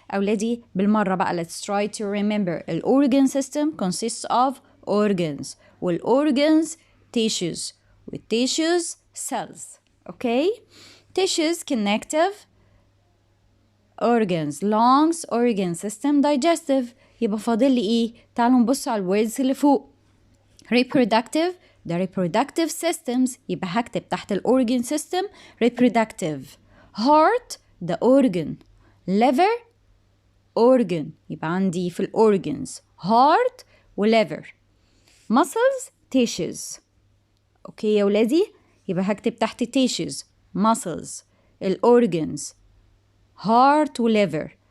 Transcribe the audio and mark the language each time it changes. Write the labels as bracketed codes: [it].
[ar] أولادي بالمرة بقى [en] let's try to remember. ال organ system consists of organs. وال organs tissues. وال tissues cells. Okay? Tissues connective. Organs lungs, organ system digestive. [ar] يبقى فاضل لي إيه؟ تعالوا نبص على الwords اللي فوق. [en] Reproductive. The reproductive systems [ar] يبقى هكتب تحت ال [en] organ system reproductive. Heart the organ. Liver organ [ar] يبقى عندي في ال [en] organs heart و liver. Muscles tissues. [ar] اوكي يا ولادي يبقى هكتب تحت [en] tissues muscles [ar] ال [en] organs heart [ar] و liver.